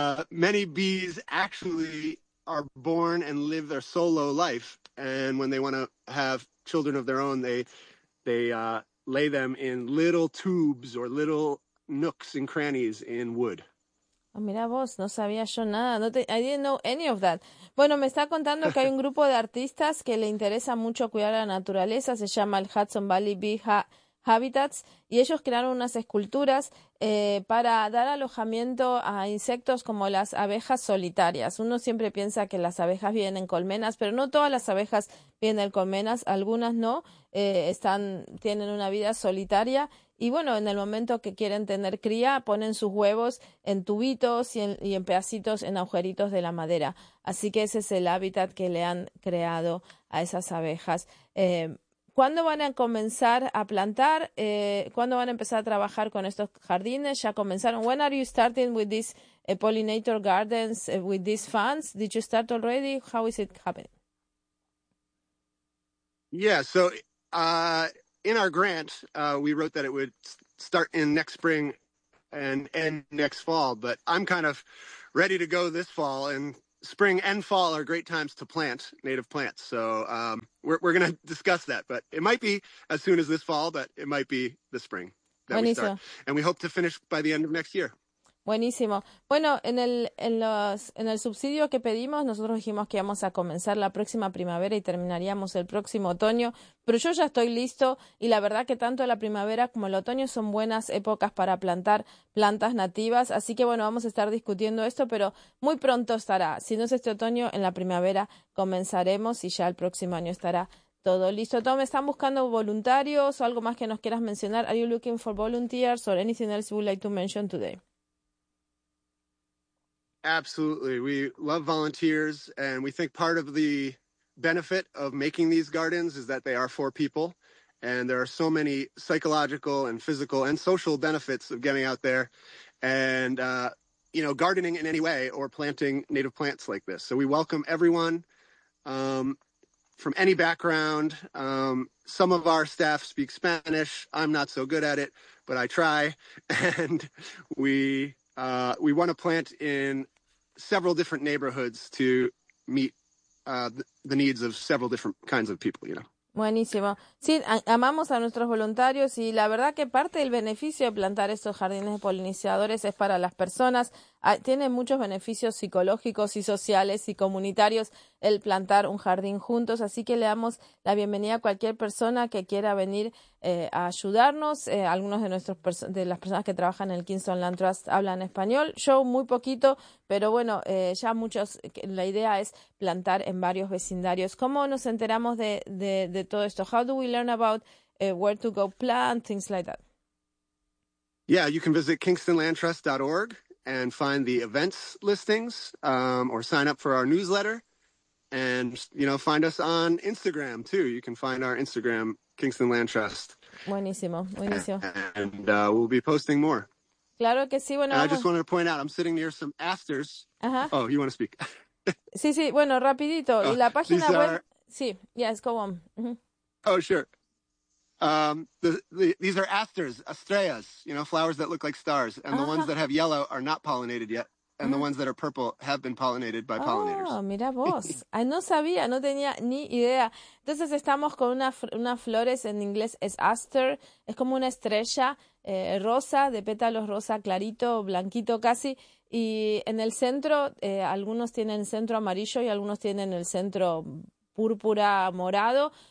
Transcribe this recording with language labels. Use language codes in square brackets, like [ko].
[en] many bees actually are born and live their solo life, and when they want to have children of their own, they lay them in little tubes or little nooks and crannies in wood. [es] Oh, mira vos, no sabía yo nada. [en] I didn't know any of that. [es] Bueno, me está contando que hay un grupo de artistas que le interesa mucho cuidar la naturaleza. Se llama el Hudson Valley Bee Habitats. Y ellos crearon unas esculturas para dar alojamiento a insectos como las abejas solitarias. Uno siempre piensa que las abejas vienen en colmenas, pero no todas las abejas vienen en colmenas. Algunas no. Tienen una vida solitaria. Y bueno, en el momento que quieren tener cría, ponen sus huevos en tubitos y en pedacitos, en agujeritos de la madera. Así que ese es el hábitat que le han creado a esas abejas. ¿Cuándo van a comenzar a plantar? ¿Cuándo van a empezar a trabajar con estos jardines? ¿Ya comenzaron? [en] When are you starting with these pollinator gardens with these funds? Did you start already? How is it happening? Yeah, so in our grant, we wrote that it would start in next spring and end next fall, but I'm kind of ready to go this fall, and spring and fall are great times to plant native plants. So we're going to discuss that, but it might be as soon as this fall, but it might be the spring that [es] Buenísimo. [en] We start. And we hope to finish by the end of next year. [es] Buenísimo. Bueno, en el subsidio que pedimos, nosotros dijimos que íbamos a comenzar la próxima primavera y terminaríamos el próximo otoño, pero yo ya estoy listo y la verdad que tanto la primavera como el otoño son buenas épocas para plantar plantas nativas, así que bueno, vamos a estar discutiendo esto, pero muy pronto estará. Si no es este otoño, en la primavera comenzaremos y ya el próximo año estará todo listo. Tom, ¿están buscando voluntarios o algo más que nos quieras mencionar? [en] Are you looking for volunteers or anything else you would like to mention today? Absolutely. We love volunteers, and we think part of the benefit of making these gardens is that they are for people, and there are so many psychological and physical and social benefits of getting out there and, you know, gardening in any way or planting native plants like this. So we welcome everyone from any background. Some of our staff speak Spanish. I'm not so good at it, but I try, and we want to plant in several different neighborhoods to meet the needs of several different kinds of people, you know. [es] Buenísimo. Sí, amamos a nuestros voluntarios y la verdad que parte del beneficio de plantar estos jardines de polinizadores es para las personas. Tiene muchos beneficios psicológicos y sociales y comunitarios el plantar un jardín juntos. Así que le damos la bienvenida a cualquier persona que quiera venir a ayudarnos. Algunos de nuestros de las personas que trabajan en el Kingston Land Trust hablan español. Yo muy poquito, pero bueno, ya muchos. La idea es plantar en varios vecindarios. ¿Cómo nos enteramos de todo esto? [en] How do we learn about where to go plant, things like that? Yeah, you can visit KingstonLandTrust.org. And find the events listings or sign up for our newsletter and, you know, find us on Instagram, too. You can find our Instagram, Kingston Land Trust. [es] Buenísimo, buenísimo. [en] And we'll be posting more. [es] Claro que sí, bueno. [en] And I just wanted to point out, I'm sitting near some asters. Uh-huh. Oh, you want to speak? [es] Sí, sí, bueno, rapidito. Oh, la página web. Sí, [en] yes, go on. Mm-hmm. Oh, sure. These are asters, estrellas, you know, flowers that look like stars. And the ones that have yellow are not pollinated yet. And the ones that are purple have been pollinated by pollinators. [es] Oh, mira vos. Ay, no sabía, no tenía ni idea. Entonces estamos con unas flores, en inglés es aster, es como una estrella rosa, de pétalos rosa clarito, blanquito casi. Y en el centro, algunos tienen centro amarillo y algunos tienen el centro púrpura morado.